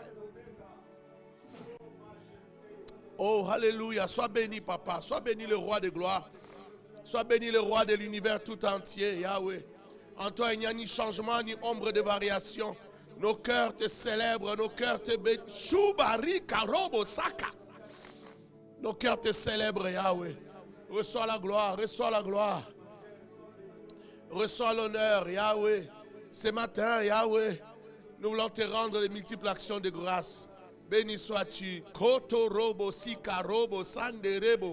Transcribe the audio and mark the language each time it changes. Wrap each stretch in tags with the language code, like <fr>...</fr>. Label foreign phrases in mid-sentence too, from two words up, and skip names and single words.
<fr>Oh, alléluia. Sois béni, papa. Sois béni, le roi de gloire. Sois béni, le roi de l'univers tout entier, Yahweh. En toi, il n'y a ni changement, ni ombre de variation. Nos cœurs te célèbrent, nos cœurs te bénissent. Choubari karobo saka. Nos cœurs te célèbrent, Yahweh. Reçois la gloire, reçois la gloire. Reçois l'honneur, Yahweh. Ce matin, Yahweh, nous voulons te rendre les multiples actions de grâce. Béni sois-tu. Koto robo sika robo sanderebo.</fr>